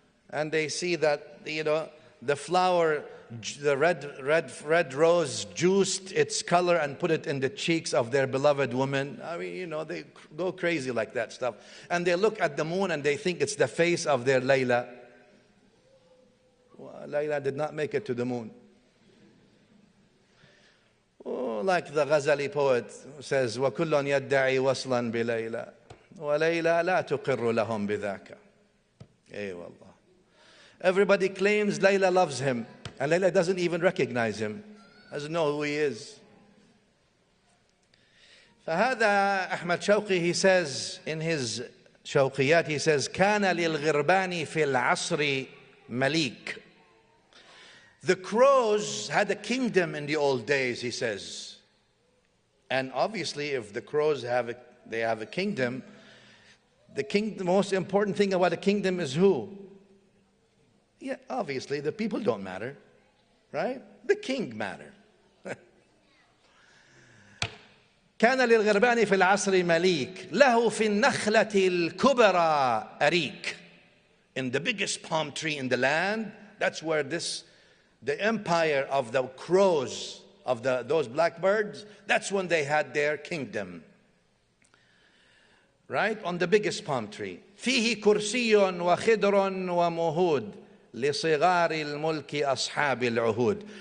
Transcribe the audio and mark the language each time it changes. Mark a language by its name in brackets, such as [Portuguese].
[English] And they see that, you know, the flower, the red rose juiced its color and put it in the cheeks of their beloved woman. I mean, you know, they go crazy like that stuff. And they look at the moon and they think it's the face of their Layla. Well, Layla did not make it to the moon. Oh, like the Ghazali poet says, [Arabic] وَكُلٌّ يَدَّعِي وَصْلًا بِلَيْلَى وَلَيْلَى لَا تُقِرُّ لَهُمْ بِذَاكَ. Ay wallah. [English] Everybody claims Layla loves him, and Layla doesn't even recognize him, doesn't know who he is. [Arabic] فهذا أحمد شوقي, [English] he says in his [Arabic] شوقيات, [English] he says [Arabic] كان للغربان في العصر مليك. [English] The crows had a kingdom in the old days, he says. And obviously, if the crows have a kingdom, the most important thing about a kingdom is who? Yeah, obviously, the people don't matter, right? The king matter. [Arabic] كان للغربان في العصر مليك له في النخلة الكبرى أريك. [English] In the biggest palm tree in the land, that's where the empire of the crows, of those blackbirds, that's when they had their kingdom. Right? On the biggest palm tree. [Arabic] فيه كرسي وخضر ومهود لصغار الملك أصحاب العهود.